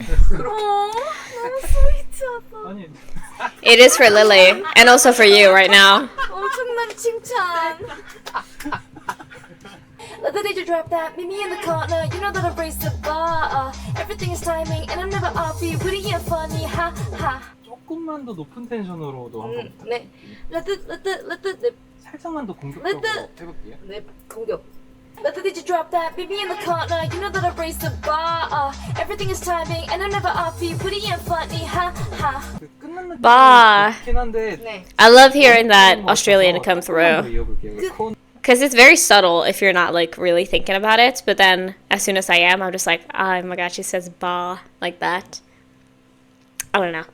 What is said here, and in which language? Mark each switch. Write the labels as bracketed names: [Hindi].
[Korean] 너무 스위트하다. 아니 [English] It is for Lily, and also for you right now. [Korean] 엄청난 칭찬. [English] Let the DJ drop that, meet me in the corner. You know that I raised the bar. Everything is timing, and I'm never off beat. Witty and funny, ha ha. [Korean] 조금만 더 높은 텐션으로도 한번 [English] 네. Let the [Korean] 살짝만 더 공격적으로 해볼게요. 네, 공격. [English] Let the DJ drop that, meet me in the corner. You know that I raised the bar. Everything is timing, and I'm never off beat. Witty and funny, ha ha. [Korean] 그 끝난 느낌이 봐. 좋긴 한데 네. [English] I love hearing that Australian come through. [Korean] 이어볼게요. [English] Because it's very subtle if you're not, like, really thinking about it. But then, as soon as I am, I'm just like, oh my god, she says ba like that. I don't know.